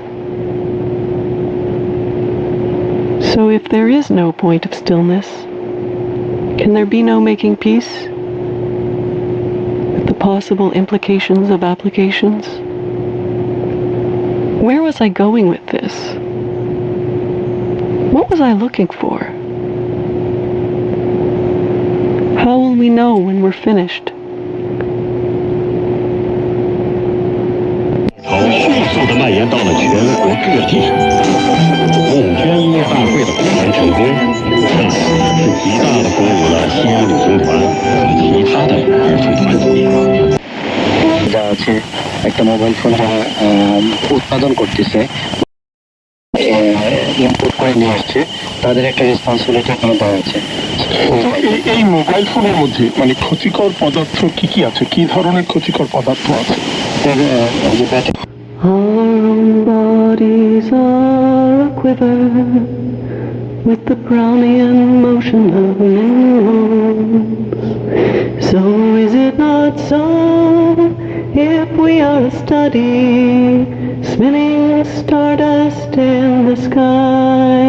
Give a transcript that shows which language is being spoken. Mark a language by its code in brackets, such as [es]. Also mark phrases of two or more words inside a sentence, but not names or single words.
[en] So if there is no point of stillness, can there be no making peace with the possible implications of applications? Where was I going with this? What was I looking for? How will we know when we're finished? [zh] 迅速地蔓延到了全国各地。募捐音乐大会的果然成功，那是极大地鼓舞了西安旅行团和其他的儿童团体。 [bn] যা আছে একটা মোবাইল ফোন যারা উৎপাদন করতেছে ইম্পোর্ট করে নিয়ে আসছে তাদের একটা রেসপন্সিবিলিটি এখানে দেওয়া আছে এই মোবাইল ফোনের মধ্যে মানে ক্ষতিকর পদার্থ কি কি আছে, কি ধরনের ক্ষতিকর পদার্থ আছে? [en] Our own bodies are a quiver with the Brownian motion of neurons. So is it not so if we are a study, spinning stardust in the sky?